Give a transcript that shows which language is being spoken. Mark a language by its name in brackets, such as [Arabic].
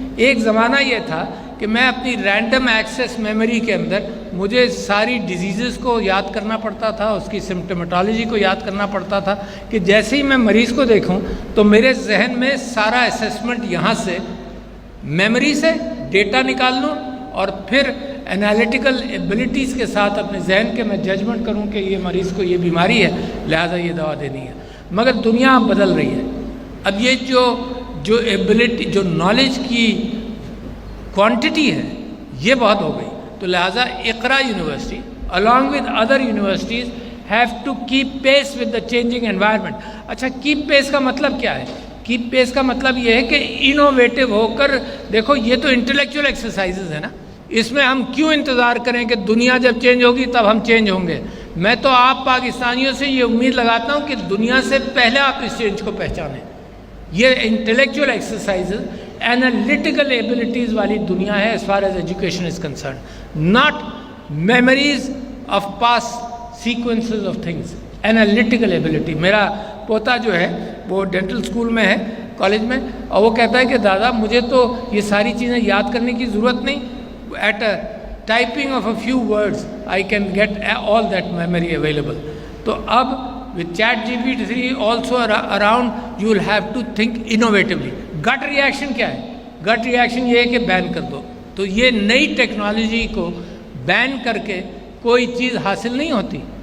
[Urdu] ایک زمانہ یہ تھا کہ میں اپنی رینڈم ایکسیس میموری کے اندر مجھے ساری ڈیزیزز کو یاد کرنا پڑتا تھا, اس کی سمپٹومیٹالوجی کو یاد کرنا پڑتا تھا, کہ جیسے ہی میں مریض کو دیکھوں تو میرے ذہن میں سارا اسیسمنٹ یہاں سے میموری سے ڈیٹا نکال لوں, اور پھر انالیٹیکل ایبلٹیز کے ساتھ اپنے ذہن کے میں ججمنٹ کروں کہ یہ مریض کو یہ بیماری ہے, لہٰذا یہ دوا دینی ہے. مگر دنیا اب بدل رہی ہے. اب یہ جو ایبلٹی, جو نالج کی کوانٹٹی ہے, یہ بہت ہو گئی. تو لہٰذا اقرا university [English] along with other universities have to keep pace with the changing environment. [Urdu] اچھا, keep pace کا مطلب کیا ہے؟ keep pace کا مطلب یہ ہے کہ انوویٹو ہو کر دیکھو. یہ تو انٹلیکچوئل ایکسرسائزز ہے نا, اس میں ہم کیوں انتظار کریں کہ دنیا جب چینج ہوگی تب ہم چینج ہوں گے؟ میں تو آپ پاکستانیوں سے یہ امید لگاتا ہوں کہ دنیا سے پہلے آپ اس چینج کو پہچانیں. یہ انٹلیکچوئل ایکسرسائزز, اینالیٹیکل ایبلٹیز والی دنیا ہے [English] as far as education is concerned, not memories of past sequences of things. Analytical ability. [Urdu] میرا پوتا جو ہے وہ ڈینٹل اسکول میں ہے, کالج میں, اور وہ کہتا ہے کہ دادا مجھے تو یہ ساری چیزیں یاد کرنے کی ضرورت نہیں, [English] at a typing of a few words I can get all that memory available. [Urdu] تو اب [English] with ChatGPT also around you will have to think innovatively. [Urdu] گٹ ریاکشن کیا ہے؟ گٹ ریاکشن یہ ہے کہ بین کر دو. تو یہ نئی ٹیکنالوجی کو بین کر کے کوئی چیز حاصل نہیں ہوتی.